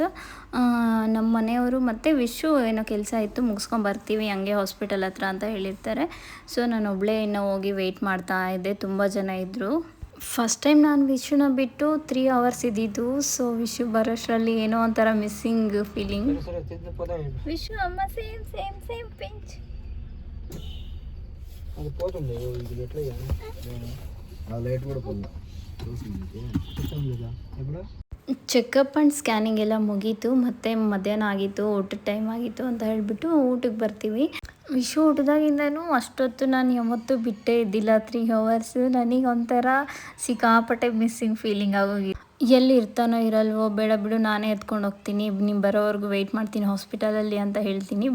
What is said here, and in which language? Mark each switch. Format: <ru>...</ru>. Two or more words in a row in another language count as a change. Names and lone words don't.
<kn>ನಮ್ಮ ಮನೆಯವರು ಮತ್ತು ವಿಶು ಏನೋ ಕೆಲಸ ಇತ್ತು, ಮುಗಿಸ್ಕೊಂಬರ್ತೀವಿ ಹಂಗೆ ಹಾಸ್ಪಿಟಲ್ ಹತ್ರ ಅಂತ ಹೇಳಿರ್ತಾರೆ. ಸೊ ನಾನು ಒಬ್ಬಳೇ ಇನ್ನೂ ಹೋಗಿ ವೆಯ್ಟ್ ಮಾಡ್ತಾ ಇದ್ದೆ. ತುಂಬ ಜನ ಇದ್ದರು.</kn> <en>first time</en> <kn>ನಾನು ವಿಶುನ ಬಿಟ್ಟು 3 ಅವರ್ಸ್ ಇದ್ದಿದ್ದು. ಸೊ ವಿಶು ಬರೋಷ್ಟರಲ್ಲಿ ಏನೋ ಒಂಥರ</kn> <en>missing feeling.</en> <te>విషు అమ్మ</te> <en>same same same pinch</en> <te>అది పోతుంది ఇది ఎట్లా ఆ లైట్ కూడా పోయింది ఎప్పుడు</te> <en>checkup and scanning</en> <kn>ಎಲ್ಲ ಮುಗೀತು. ಮತ್ತು ಮಧ್ಯಾಹ್ನ ಆಗಿತ್ತು, ಊಟದ ಟೈಮ್ ಆಗಿತ್ತು ಅಂತ ಹೇಳಿಬಿಟ್ಟು ಊಟಕ್ಕೆ ಬರ್ತೀವಿ. ವಿಶು ಊಟದಾಗಿಂದನೂ ಅಷ್ಟೊತ್ತು ನಾನು ಯಾವತ್ತೂ ಬಿಟ್ಟೇ ಇದ್ದಿಲ್ಲ 3 ಅವರ್ಸ್. ನನಗೆ ಒಂಥರ ಸಿಕ್ಕಾಪಟ್ಟೆ</kn> <en>missing feeling</en> <kn>ಆಗೋಗಿತ್ತು. ಎಲ್ಲಿ ಇರ್ತಾನೋ ಇರಲ್ವೋ, ಬೇಡ ಬಿಡು ನಾನೇ ಎತ್ಕೊಂಡು ಹೋಗ್ತೀನಿ, ನೀವು ಬರೋವರೆಗೂ ವೆಯ್ಟ್ ಮಾಡ್ತೀನಿ ಹಾಸ್ಪಿಟಲಲ್ಲಿ ಅಂತ ಹೇಳ್ತೀನಿ.</kn>